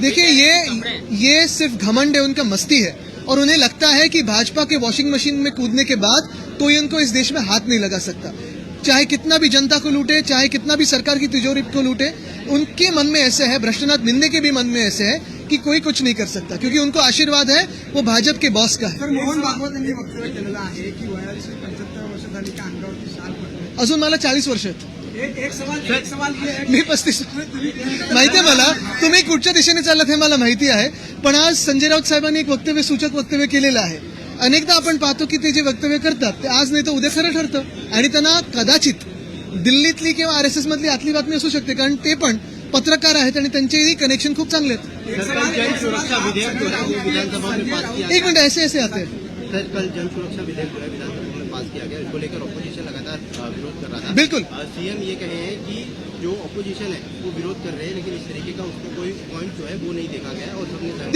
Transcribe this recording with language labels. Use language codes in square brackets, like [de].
[hi] देखिए ये सिर्फ घमंड है, उनका मस्ती है, और उन्हें लगता है कि भाजपा के वॉशिंग मशीन में कूदने के बाद कोई उनको इस देश में हाथ नहीं लगा सकता। चाहे कितना भी जनता को लूटे, चाहे कितना भी सरकार की तिजोरी को लूटे, उनके मन में ऐसे है, भ्रष्टनाथ निंदे के भी मन में ऐसे है कि कोई कुछ नहीं कर सकता, क्योंकि उनको आशीर्वाद है वो भाजप के बॉस का है। [mr] तर मोहन भागवत यांनी वक्तव्य केलेलं आहे की वयाची 75 वर्ष झाली की अंगावरती शाल पडते. अजून मला 40 वर्ष आहेत. [hi] एक सवाल ये है [mr] मी 35. माहिती आहे मला, तुम्ही कुठच्या दिशेने चालत हे मला माहिती आहे, पण आज संजय राऊत साहेबांनी एक वक्तव्य, सूचक वक्तव्य केलेलं आहे. अनेकदा आपण पाहतो की ते जे वक्तव्य करतात ते आज नाही तर उद्या खरं ठरतं, आणि त्यांना कदाचित दिल्लीतली किंवा RSS मधली आतली बातमी असू शकते, कारण ते पण पत्रकार आहेत आणि त्यांचेही कनेक्शन खूप चांगले आहेत. [hi] जन सुरक्षा विधेयक जो है वो विधानसभा में पास किया एक मिनट, ऐसे ऐसे आते हैं. सर, कल जन सुरक्षा विधेयक जो है विधानसभा में पास किया गया, इसको लेकर ऑपोजिशन लगातार विरोध कर रहा था। बिल्कुल. सीएम ये कहे हैं कि जो ऑपोजिशन है वो विरोध कर रहे हैं, लेकिन इस तरीके का उसको कोई पॉइंट जो है वो नहीं देखा गया और सबने